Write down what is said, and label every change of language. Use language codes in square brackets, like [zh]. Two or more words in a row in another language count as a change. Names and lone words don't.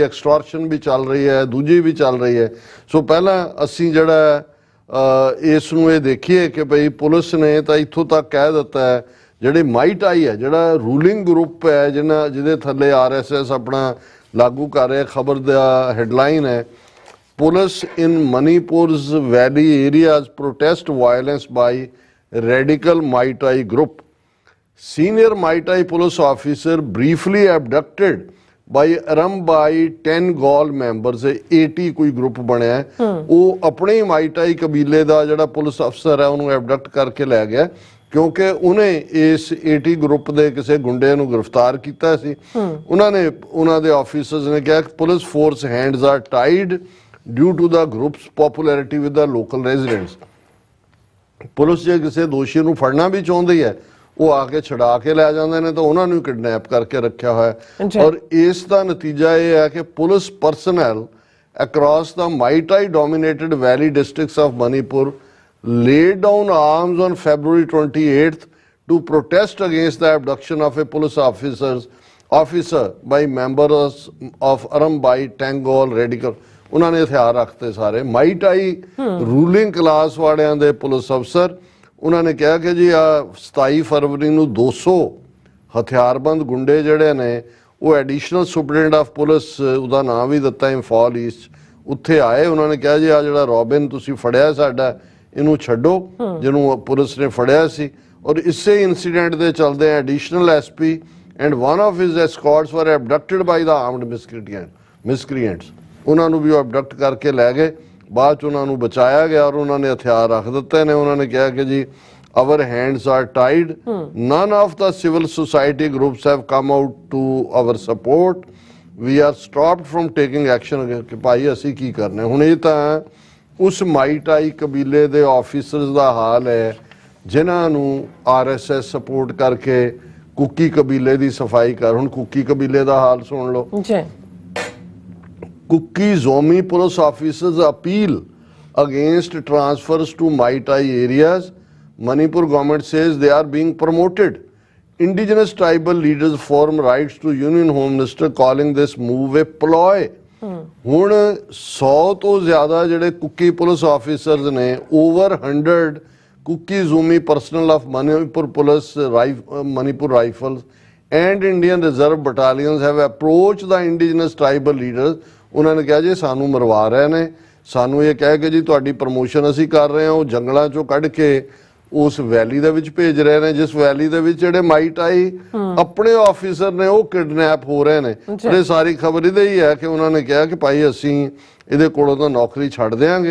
[pa] ਐਕਸਟੋਰਸ਼ਨ ਵੀ ਚੱਲ ਰਹੀ ਹੈ, ਦੂਜੀ ਵੀ ਚੱਲ ਰਹੀ ਹੈ। ਸੋ ਪਹਿਲਾਂ ਅਸੀਂ ਜਿਹੜਾ ਇਸ ਨੂੰ ਇਹ ਦੇਖੀਏ ਕਿ ਭਈ ਪੁਲਿਸ ਨੇ ਤਾਂ ਇੱਥੋਂ ਤੱਕ ਕਹਿ ਦਿੱਤਾ ਹੈ, ਜਿਹੜੇ ਮਾਈਟਾਈ ਹੈ, ਜਿਹੜਾ [en] ruling group [pa] ਹੈ, ਜਿਹਦੇ ਥੱਲੇ RSS ਆਪਣਾ ਲਾਗੂ ਕਰ ਰਿਹਾ। ਖਬਰ ਦਾ ਹੈਡਲਾਈਨ ਹੈ, [en] police in Manipur's valley areas protest violence by radical Maitai group. Senior Maitai police officer briefly abducted by Arambai 10 Gaul members। [pa] 80 ਕੋਈ ਗਰੁੱਪ ਬਣਿਆ, ਉਹ ਆਪਣੇ ਹੀ ਮਾਈਟਾਈ ਕਬੀਲੇ ਦਾ ਜਿਹੜਾ ਪੁਲਿਸ ਅਫਸਰ ਹੈ ਉਹਨੂੰ ਐਬਡਕਟ ਕਰਕੇ ਲੈ ਗਿਆ, ਕਿਉਂਕਿ ਉਹਨੇ ਇਸ 80 ਗਰੁੱਪ ਦੇ ਕਿਸੇ ਗੁੰਡੇ ਨੂੰ ਗ੍ਰਿਫਤਾਰ ਕੀਤਾ ਸੀ। ਉਹਨਾਂ ਦੇ ਆਫੀਸਰਸ ਨੇ ਕਿਹਾ ਕਿ [en] police force hands are tied due to the group's popularity with the local residents. [pa] ਪੁਲਿਸ ਜੇ ਕਿਸੇ ਦੋਸ਼ੀ ਨੂੰ ਫੜਨਾ ਵੀ ਚਾਹੁੰਦੀ ਹੈ, ਉਹ ਆ ਕੇ ਛੁਡਾ ਕੇ ਲੈ ਜਾਂਦੇ ਨੇ, ਤਾਂ ਉਹਨਾਂ ਨੂੰ ਕਿਡਨੈਪ ਕਰਕੇ ਰੱਖਿਆ ਹੋਇਆ। ਔਰ ਇਸ ਦਾ ਨਤੀਜਾ ਇਹ ਹੈ ਕਿ [en] police personnel across the Maitai dominated valley districts of Manipur laid down arms on February 28th to protest against the abduction of a police officer by members of Arambai Tangol radical। [pa] ਉਹਨਾਂ ਨੇ ਹਥਿਆਰ ਰੱਖਤੇ ਸਾਰੇ ਮਾਈਟਾਈ [en] ruling class [pa] ਵਾਲਿਆਂ ਦੇ ਪੁਲਿਸ ਅਫਸਰ। ਉਹਨਾਂ ਨੇ ਕਿਹਾ ਕਿ ਜੀ ਆ 27 ਫਰਵਰੀ ਨੂੰ 200 ਹਥਿਆਰਬੰਦ ਗੁੰਡੇ ਜਿਹੜੇ ਨੇ, ਉਹ [en] additional superintendent of police, [pa] ਉਹਦਾ ਨਾਮ ਵੀ ਦਿੱਤਾ ਇੰਫਾਲ ਈਸਟ, ਉੱਥੇ ਆਏ। ਉਹਨਾਂ ਨੇ ਕਿਹਾ ਜੀ ਆ ਜਿਹੜਾ ਰੋਬਿਨ ਤੁਸੀਂ ਫੜਿਆ ਸਾਡਾ, ਇਹਨੂੰ ਛੱਡੋ, ਜਿਹਨੂੰ ਪੁਲਿਸ ਨੇ ਫੜਿਆ ਸੀ। ਔਰ ਇਸੇ ਇਨਸੀਡੈਂਟ ਦੇ ਚਲਦੇ [en] additional SP and one of his escorts were abducted by the armed miscreants. [pa] ਉਹਨਾਂ ਨੂੰ ਵੀ ਉਹ ਐਬਡਕਟ ਕਰਕੇ ਲੈ ਗਏ। ਬਾਅਦ 'ਚ ਉਹਨਾਂ ਨੂੰ ਬਚਾਇਆ ਗਿਆ ਔਰ ਉਹਨਾਂ ਨੇ ਹਥਿਆਰ ਰੱਖ ਦਿੱਤੇ ਨੇ। ਉਹਨਾਂ ਨੇ ਕਿਹਾ ਕਿ ਜੀ [en] our hands are tied, none of the civil society groups have come out to our support, we are stopped from taking action against। [pa] ਕਿ ਭਾਈ ਅਸੀਂ ਕੀ ਕਰਨਾ ਹੁਣ। ਇਹ ਤਾਂ ਉਸ ਮਾਈਟਾਈ ਕਬੀਲੇ ਦੇ ਆਫੀਸਰਸ ਦਾ ਹਾਲ ਹੈ ਜਿਨ੍ਹਾਂ ਨੂੰ RSS ਸਪੋਰਟ ਕਰਕੇ ਕੁੱਕੀ ਕਬੀਲੇ ਦੀ ਸਫਾਈ ਕਰ। ਹੁਣ ਕੁੱਕੀ ਕਬੀਲੇ ਦਾ ਹਾਲ ਸੁਣ ਲਓ ਜੀ। [en] Kuki Zomi police officers appeal against transfers to Maitai areas. Manipur government says they are being promoted. Indigenous tribal leaders form rights to Union Home Minister calling this move a ploy। [pa] ਹੁਣ 100 ਤੋਂ ਜ਼ਿਆਦਾ ਜਿਹੜੇ ਕੁੱਕੀ ਪੁਲਿਸ ਆਫੀਸਰਸ ਨੇ, [en] over 100 Kuki Zomi personnel of Manipur Police, Manipur Rifles and Indian Reserve battalions have approached the indigenous tribal leaders। [pa] ਉਹਨਾਂ ਨੇ ਕਿਹਾ ਜੀ ਸਾਨੂੰ ਮਰਵਾ ਰਹੇ ਨੇ, ਸਾਨੂੰ ਇਹ ਕਹਿ ਕੇ ਜੀ ਤੁਹਾਡੀ ਪ੍ਰਮੋਸ਼ਨ ਅਸੀਂ ਕਰ ਰਹੇ ਹਾਂ। ਉਹ ਜੰਗਲਾਂ ਚੋਂ ਕੱਢ ਕੇ ਉਸ ਵੈਲੀ ਦੇ ਵਿੱਚ ਭੇਜ ਰਹੇ ਨੇ, ਜਿਸ ਵੈਲੀ ਦੇ ਵਿੱਚ ਜਿਹੜੇ ਮਾਈਟਾਈ ਆਪਣੇ ਆਫੀਸਰ ਨੇ ਉਹ ਕਿਡਨੈਪ ਹੋ ਰਹੇ ਨੇ। ਇਹ ਸਾਰੀ ਖਬਰ ਇਹਦੇ ਹੀ ਹੈ ਕਿ ਉਹਨਾਂ ਨੇ ਕਿਹਾ ਕਿ ਭਾਈ ਅਸੀਂ ਇਹਦੇ ਕੋਲੋਂ ਤਾਂ ਨੌਕਰੀ ਛੱਡ ਦਿਆਂਗੇ।